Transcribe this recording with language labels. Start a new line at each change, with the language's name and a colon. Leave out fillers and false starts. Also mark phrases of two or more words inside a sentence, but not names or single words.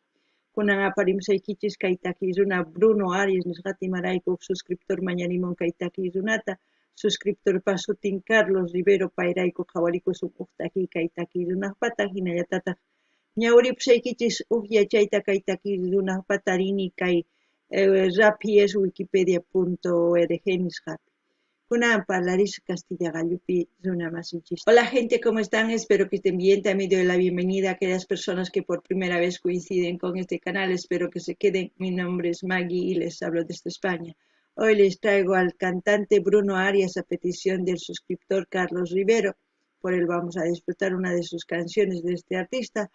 Quechua: Kunan aparimusaykichis kay takiy runa Bruno Arias nisqata imarayku suscriptor mañarimun kay takiy runata. Suscriptorpa sutin Carlos Rivero payrayku qhawarikusun takiy kay takiy runaqpata hinallatataq ñawripusaykichis yachayta kay takiy runaqpata rini kay rapi es wikipedia.org nisqapi. Kunan parlaris Castilla Gallupi runa masinchis.
Spanish: Hola gente, ¿cómo están? Espero que estén bien. También doy la bienvenida a aquellas personas que por primera vez coinciden con este canal. Espero que se queden. Mi nombre es Maggie y les hablo desde España. Hoy les traigo al cantante Bruno Arias a petición del suscriptor Carlos Rivero. Por él vamos a disfrutar una de sus canciones de este artista.